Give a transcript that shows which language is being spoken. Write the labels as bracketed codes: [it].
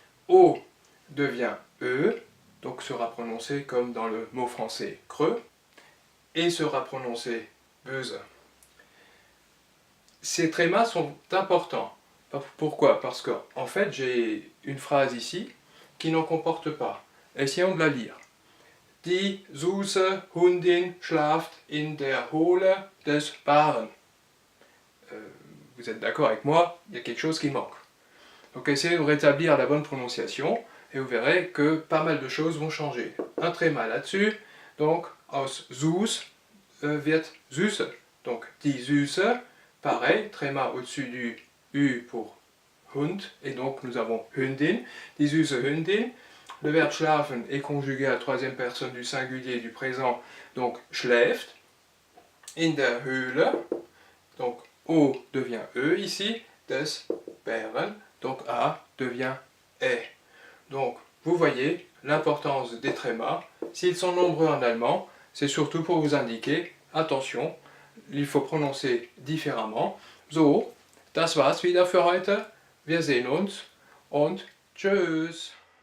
[fr] O devient E, donc sera prononcé comme dans le mot français creux, et sera prononcé böse. Ces trémas sont importants. Pourquoi? Parce qu'en fait, j'ai une phrase ici qui n'en comporte pas. Essayons de la lire. [de] Die süße Hündin schlaft in der Höhle des Bären. [fr] Vous êtes d'accord avec moi? Il y a quelque chose qui manque. Donc essayez de rétablir la bonne prononciation et vous verrez que pas mal de choses vont changer. Un tréma là-dessus, donc [de] aus süß wird süße. [fr] Donc die Süße, pareil, tréma au-dessus du U pour Hund, et donc nous avons Hündin, [de] die süße Hündin. [fr] Le verbe schlafen est conjugué à la troisième personne du singulier du présent, donc schläft. [de] In der Höhle, [fr] donc O devient E ici, [de] des Bären, [fr] donc A devient E. Donc vous voyez l'importance des trémas. S'ils sont nombreux en allemand, c'est surtout pour vous indiquer, attention, il faut prononcer différemment. [de] So, das war's wieder für heute. Wir sehen uns und tschüss.